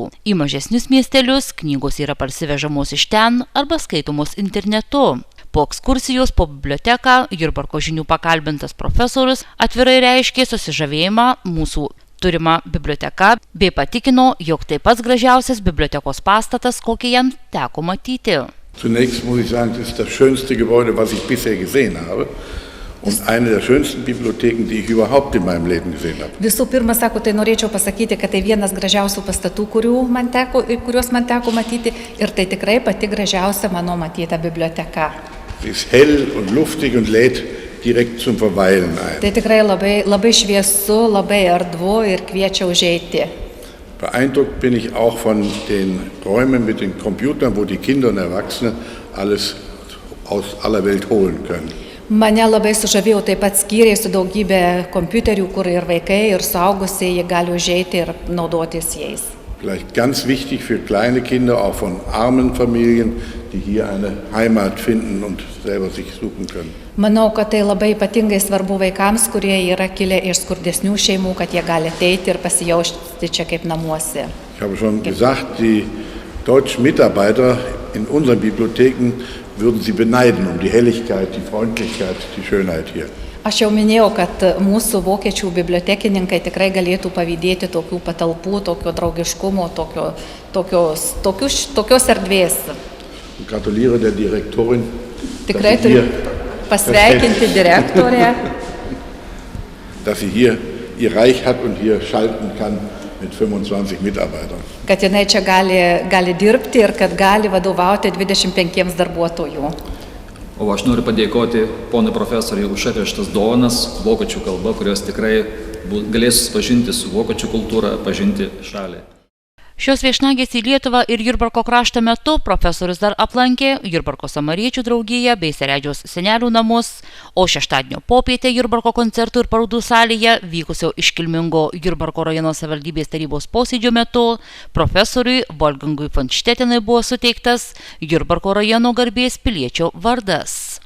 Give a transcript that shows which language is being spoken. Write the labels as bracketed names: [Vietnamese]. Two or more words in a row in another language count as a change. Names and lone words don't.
[Lithuanian] Į mažesnius miestelius knygos yra parsivežamos iš ten arba skaitomos internetu. Po ekskursijos po biblioteką Jurbarko žinių pakalbintas profesorius atvirai reiškė susižavėjimą mūsų turima biblioteka bei patikino, jog tai pats gražiausias bibliotekos pastatas, kokį jam teko matyti. [German] Zunächst muss ich sagen, das ist das schönste Gebäude, was ich bisher gesehen habe. Und eine der schönsten Bibliotheken, die ich überhaupt in meinem Leben gesehen habe. [Lithuanian] Visų pirma, sako, tai norėčiau pasakyti, kad tai vienas gražiausių pastatų, kuriuos man teko matyti, ir tai tikrai pati gražiausia mano matyta biblioteka. [German] Sie ist hell und luftig und lädt direkt zum Verweilen ein. [Lithuanian] Tai tikrai labai šviesu, labai erdvu ir kviečia užeiti. [German] Beeindruckt bin ich auch von den Räumen mit den Computern, wo die Kinder und Erwachsene alles aus aller Welt holen können. [Lithuanian] Mane labai sužavėjo taip pat skyriai su daugybė kompiuterių, kur ir vaikai, ir suaugusieji gali užeiti ir naudotis jais. [German] Vielleicht ganz wichtig für kleine Kinder, auch von armen Familien, die hier eine Heimat finden und selber sich suchen können. [Lithuanian] Manau, kad tai labai ypatingai svarbu vaikams, kurie yra kilę iš skurdesnių šeimų, kad jie gali ateiti ir pasijausti čia kaip namuose. [German] Ich habe schon gesagt, die deutschen Mitarbeiter in unseren Bibliotheken würden sie beneiden um die Helligkeit, die Freundlichkeit, die Schönheit hier. [Lithuanian] Aš jau minėjau, kad mūsų vokiečių bibliotekininkai tikrai galėtų pavydėti tokių patalpų, tokio draugiškumo, tokios erdvės. [German] Gratuliere der Direktorin. [Lithuanian] Tikrai turiu pasveikinti direktorę. [German] Dass sie hier ihr Reich hat und hier schalten kann mit 25 Mitarbeitern. [Lithuanian] Kad jinai čia gali dirbti ir kad gali vadovauti 25 darbuotojų. O aš noriu padėkoti ponui profesoriui už atvežtas dovanas vokiečių kalba, kurios tikrai galės susipažinti su vokiečių kultūra, pažinti šalį. Šios viešnagės į Lietuvą ir Jurbarko kraštą metu profesorius dar aplankė Jurbarko samariečių draugiją bei Seredžiaus senelių namus, o šeštadienio popietę Jurbarko koncertų ir parodų salėje vykusio iškilmingo Jurbarko rajono savivaldybės tarybos posėdžio metu profesoriui Wolfgangui von Štetinui buvo suteiktas Jurbarko rajono garbės piliečio vardas.